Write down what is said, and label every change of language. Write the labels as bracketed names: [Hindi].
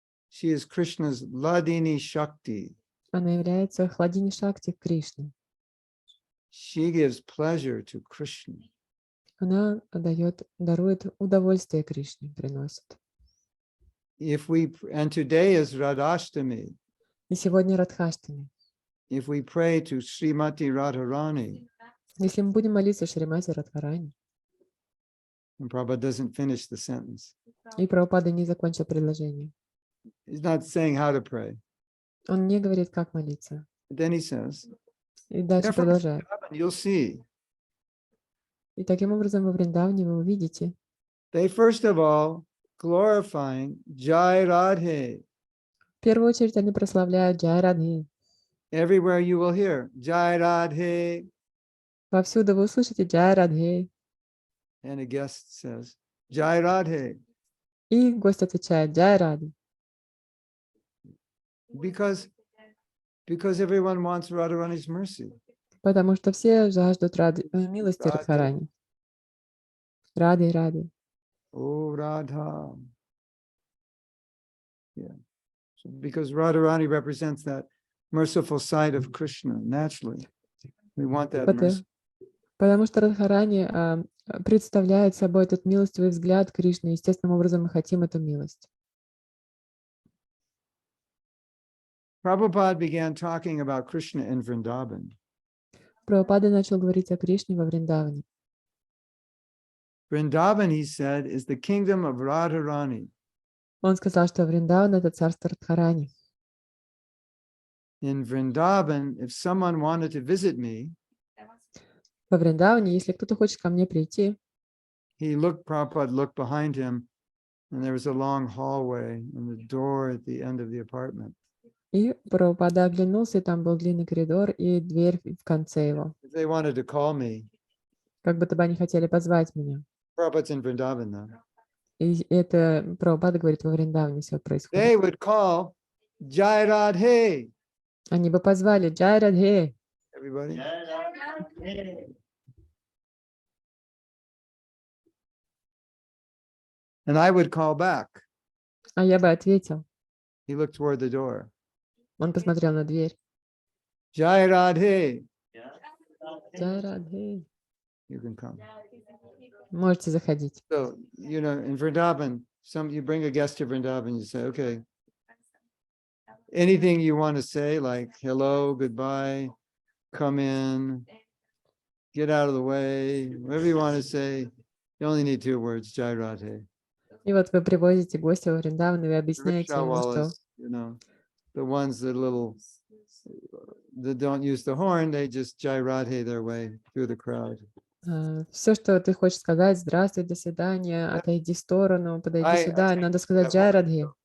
[English] She is Krishna's Ladini Shakti. [Russian] Она является Хладини Шакти Кришны. [English] She gives pleasure to Krishna. [Russian] Она дарует удовольствие Кришне, приносит. [English] And today is Radhashtami. [Russian] И сегодня Радхаштами. [English] If we pray to Srimati Radharani, [Russian] Если мы будем молиться Шримати Радхарани, [English] and Prabhupada doesn't finish the sentence. [Russian] и Прабхупада не закончил предложение. [English] He's not saying how to pray. [Russian] Он не говорит, как молиться. [English] Then he says, [Russian] И дальше продолжает. [English] you'll see. [Russian] И таким образом во Вриндаване вы увидите, [English] They first of all glorifying Jai Radhe. [Russian] в первую очередь они прославляют Джай Радхи. [English] Everywhere you will hear Jai Radhe. [Russian] Повсюду вы услышите Джай Радхи. [English] And a guest says, Jai Radhe. [Russian] И гость отвечает Джай Ради. [English] Because everyone wants Radharani's mercy. [Russian] Потому что все жаждут милости Радхарани. Ради, Ради. [English] Oh, Radha. Yeah. So because Radharani represents that merciful side of Krishna, naturally, we want that mercy. [Russian] Потому что Радхарани представляет собой этот милостивый взгляд Кришны. Естественным образом мы хотим эту милость. [English] Prabhupada began talking about Krishna in Vrindavan. [Russian] Прабхупада начал говорить о Кришне во Вриндаване. [English] Vrindavan, he said, is the kingdom of Radharani. [Russian] Он сказал, что Вриндаван — это царство Радхарани. [English] In Vrindavan, if someone wanted to visit me, [Russian] Во Вриндаване, если кто-то хочет ко мне прийти, [English] Prabhupada looked behind him, and there was a long hallway and the door at the end of the apartment. [Russian] и Прабхупада оглянулся, и там был длинный коридор и дверь в конце его. [English] If they wanted to call me, [Russian] Как будто бы они хотели позвать меня. [English] Prabhupada's in Vrindavan now. [Russian] И это Прабхупада говорит, во Вриндаване все [English] They [Russian] происходит. [English] would call Jai Radhe. [Russian] Они бы позвали Джай Радхе. [English] Everybody. And I would call back. [Russian] А я бы ответил. [English] He looked toward the door. [Russian] Он посмотрел на дверь. [English] Jai Radhe. [Russian] Джай Радхе. [English] You can come. [Russian] Можете заходить. [English] So, in Vrindavan, you bring a guest to Vrindavan, you say, okay, anything you want to say, like hello, goodbye, come in, get out of the way, whatever you want to say, you only need 2 words, Jai Radhe. [Russian] И вот вы привозите гостя во Вриндаван, и вы объясняете ему, что [English] The ones that don't use the horn, they just Jai Radhe their way through the crowd. [Russian] Все, что ты хочешь сказать, здравствуй, до свидания, отойди в сторону, подойди сюда, надо сказать Джай Радхе.